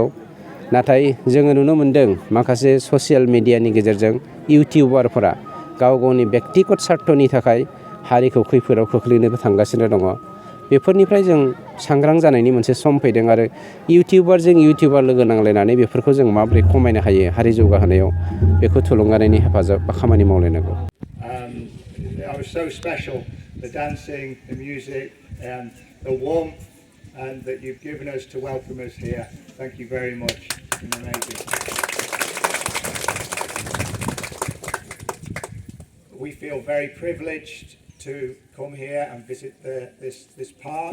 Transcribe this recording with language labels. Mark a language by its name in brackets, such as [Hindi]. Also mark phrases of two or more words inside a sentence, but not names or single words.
[Bodo] नाथाय जोङो नुनो मोन्दों माखासे ससियेल मिडियानि गेजेरजों इउटिउबारफोरा गाव गावनि बेक्तिगत स्वार्थनि थाखाय हारिखौ खैफोदाव खोख्लैनोबो थांगासिनो दङ। बेफोरनिफ्राय जों सांग्रां जानायनि मोनसे सम फैदों। आरो इउटिउबारजों इउटिउबार लोगो नांलायनानै बेफोरखौ जों माबोरै खमायनो हायो हारि जौगाहोनायाव, बेखौ थुलुंगानायनि हेफाजाब बा खामानि मावलायनांगौ। [English] I was so special, the dancing, the music, the warmth that you've given us to welcome us here. Thank you very much. It's been amazing. We feel very privileged to come here and visit this park.